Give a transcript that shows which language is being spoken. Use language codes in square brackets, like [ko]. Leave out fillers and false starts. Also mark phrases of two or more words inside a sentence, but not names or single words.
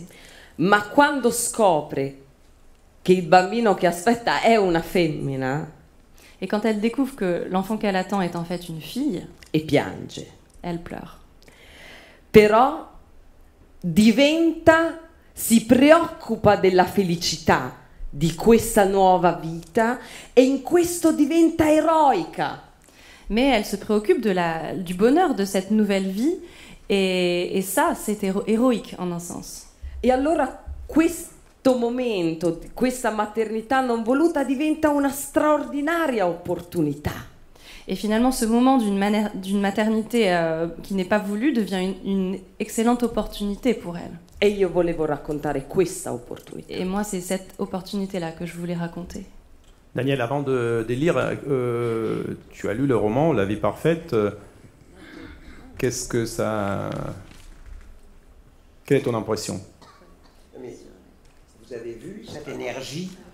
[it] Ma quando scopre che il bambino che aspetta è una femmina, [fr] Et quand elle découvre que l'enfant qu'elle attend est en fait une fille, [it] e piange. [fr] elle pleure. [it] Però si preoccupa della felicità di questa nuova vita e in questo diventa eroica. [fr] Mais elle se préoccupe du bonheur de cette nouvelle vie, et ça, c'est héroïque en un sens. [it] E allora questo momento, questa maternità non voluta diventa una straordinaria opportunità. [fr] Et finalement, ce moment d'une maternité qui n'est pas voulue devient une excellente opportunité pour elle. [it] E io volevo raccontare questa opportunità. [fr] Et moi, c'est cette opportunité-là que je voulais raconter. Daniel, avant de lire, tu as lu le roman La vie parfaite. Qu'est-ce que ça... Quelle est ton impression? Mais vous avez vu cette énergie?